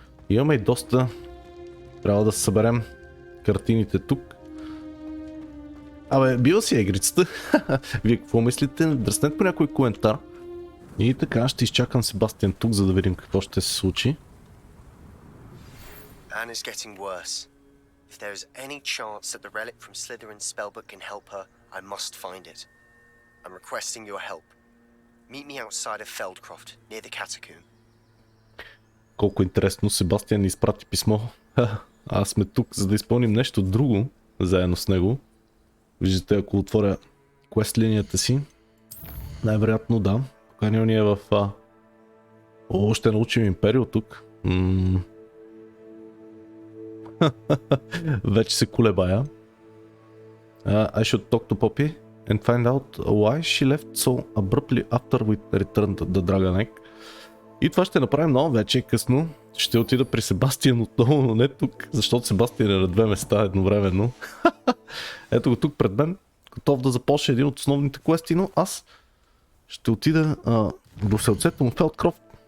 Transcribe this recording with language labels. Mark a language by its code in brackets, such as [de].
[bg] Имаме и доста, трябва да съберем картините тук. Била си игрицата. Вие какво мислите? Дръснете по някой коментар. И така, ще изчакам Себастиан тук, за да видим какво ще се случи. [en] Anne is getting worse. If there is any chance that the relic from Slytherin's spellbook can help her, I must find it. I'm requesting your help. Meet me outside of Feldcroft, near the catacomb. [bg] Колко интересно, Себастиан ни изпрати писмо. Аз сме тук, за да изпълним нещо друго, заедно с него. Виждате, ако отворя квест линията си, най-вероятно да. Поканил ни е в... ще научим Империо тук. Вече се колебая. [en] I should talk to Poppy and find out why she left so abruptly after we returned the Dragon Egg. [bg] И това ще направим, но вече е късно. Ще отида при Себастиан отново, но не тук, защото Себастиан е на две места едновременно. Ето го тук пред мен, готов да започне един от основните квести, но аз ще отида до селцето му Фелдкрофт.